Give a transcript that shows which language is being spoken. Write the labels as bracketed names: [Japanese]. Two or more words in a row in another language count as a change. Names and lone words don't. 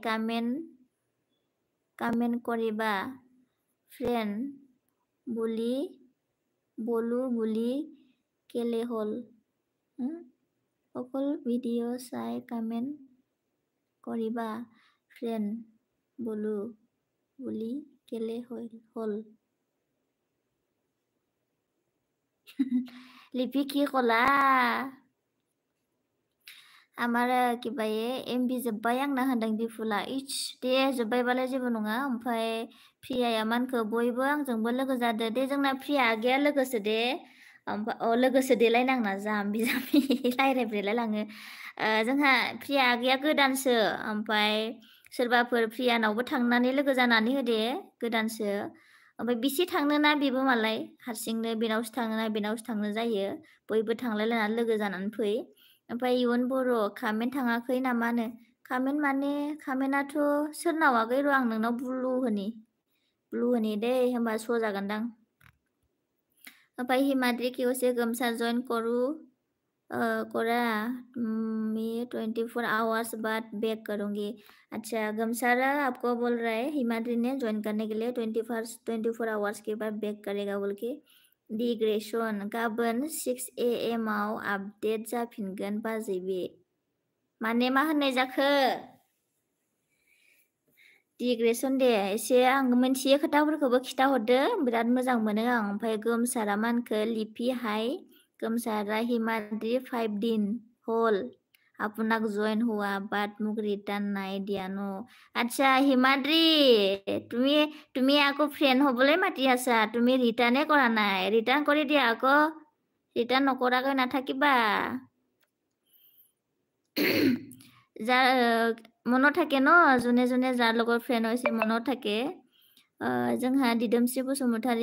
[Assamese] কামেণ্ট কৰিবা ফ্ৰেণ্ড বলো বুলি কেলে হ'ল অকল ভিডিঅ' চাই কামেণ্ট কৰিবা ফ্ৰেণ্ড বলো বুলি কেলে হ'ল লিপি কি ক'লা আমাৰ কিবা [Bodo] एमबि जोब्बाय आंना होनदों बिफुला इच दे जोब्बायबालाय जेबो नङा ओमफ्राय प्रियाया मानखौ बयबो आंजोंबो लोगो जादो दे जोंना प्रिया आगैया लोगोसो दे ओमफ्राय लोगोसो देलायनांना जाम्बि रायज्लायब्रेलाय लाङो जोंहा प्रिया आगैया गोदानसो ओमफ्राय सोरबाफोर प्रियानावबो थांनानै लोगो जानानै होदे गोदानसो ओमफ्राय बिसि थांनोना बेबो मालाय हारसिंनो बेनावसो थांनो जायो बयबो थांलायलायनानै लोगो जानानै फै ओमफ्राय इयुन बर' कामेन्ट थाङाखै नामानो कामेन्ट माने कामेन्टआथ' सोरनाव आगै र' आं नोंनाव ब्लु होनि दे होमबा श' जागोनदां ओमफ्राय हिमाद्रि [Assamese] কি কৈছে [Hindi] गोमसार जइन करा मैं 24 आवर्स बाद बैक करूंगी अच्छा गोमसारा आपको बोल रहा है हिमाद्री ने ज्वाइन करने के लिए 24 आवर्स के बाद बैक करेगा बोल के [Bodo] डिग्रेसन गाबोन 6 AM आव आपडेट जाफिनगोन बाजै बे माने मा होननाय जाखो डिग्रेसन दे एसे आं मोनथियो खोथाफोरखौबो खिथाहरदो बिराद मोजां मोनो आं ओमफ्राय गोमसारा मानखो लिपि हाय गोमसारा हिमाद्री [Assamese] 5 दिन होल আপোনাক জয়েন हुआ বাট মোক ৰিটাৰ্ণ নাই দিয়া ন আচ্ছা হিমাদ্ৰী তুমি আকৌ ফ্ৰেণ্ড হ'বলৈ মাতি আছা তুমি ৰিটাৰ্ণে কৰা নাই ৰিটাৰ্ণ কৰি দিয়া আকৌ ৰিটাৰ্ণ নকৰাকৈ নাথাকিবা যাৰ মনত থাকে ন যোনে যোনে যাৰ লগত ফ্ৰেণ্ড হৈছে মনত থাকে [Bodo] जोंहा दिदोमस्रि बसुमतारी